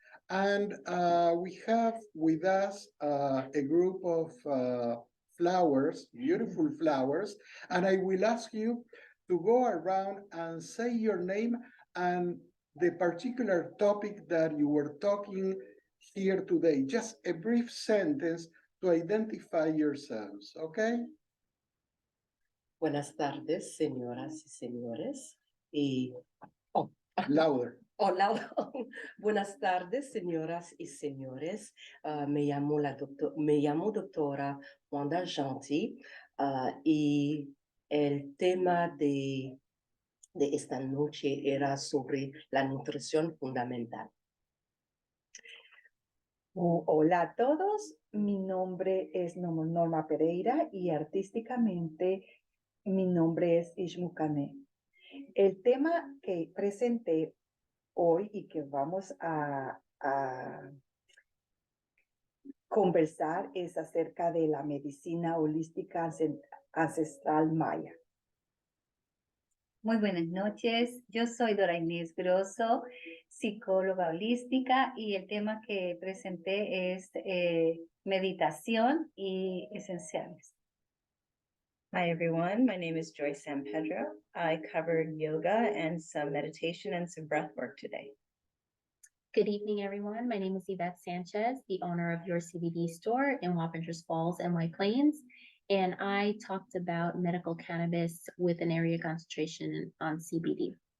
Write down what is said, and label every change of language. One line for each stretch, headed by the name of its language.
English: And we have with us a group of flowers, beautiful flowers, and I will ask you to go around and say your name and the particular topic that you were talking here today. Just a brief sentence to identify yourselves, okay?
Spanish: Buenas tardes, señoras y señores.
English: Louder.
Spanish: Hola, buenas tardes, señoras y señores. Me llamo doctora Wanda Jeanty y el tema de esta noche era sobre la nutrición fundamental. Hola a todos, mi nombre es Norma Pereira y artísticamente mi nombre es Ixmucane. El tema que presenté hoy y que vamos a conversar es acerca de la medicina holística ancestral maya. Muy buenas noches, yo soy Dora Ines Grosso, psicóloga holística, y el tema que presenté es meditación y esenciales.
English: Hi everyone, my name is Joyce San Pedro. I covered yoga and some meditation and some breath work today. Good evening, everyone. My name is Yvette Sanchez, the owner of Your CBD store in Wappingers Falls and White Plains. And I talked about medical cannabis with an area concentration on CBD.